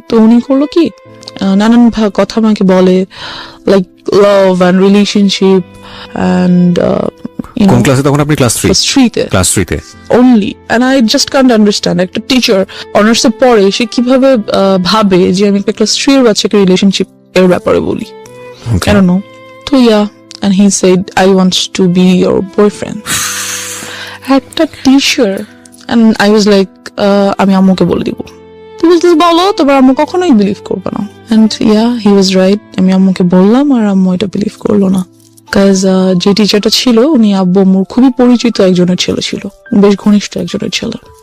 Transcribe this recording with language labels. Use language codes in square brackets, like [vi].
[bn] তো উনি করলো কি, নানান কথা আমাকে বলে, like love and relationship and কোন ক্লাসে তখন আপনি? ক্লাস 3 ক্লাস 3 তে [en] only, and I just can't understand [bn] একটা টিচার অনার্স এর পরে সে কিভাবে ভাবে যে আমি একটা ক্লাস 3 এর বাচ্চাকে রিলেশনশিপ এর ব্যাপারে বলি। [en] I don't know. তো and he said I want to be your boyfriend. [bn] একটা teacher, [en] and I was like [bn] আমি আম্মুকে বলে দিব। তুমি যদি বলো তোমার আম্মু কখনোই বিলিভ করবে না। [en] and he was right, [bn] আমি আম্মুকে বললাম আর আম্মু এটা বিলিভ করলো না। কাজ যে টিচারটা ছিল উনি আব্বু আম্মুর খুবই পরিচিত একজনের ছেলে ছিল, বেশ ঘনিষ্ঠ একজনের ছেলে।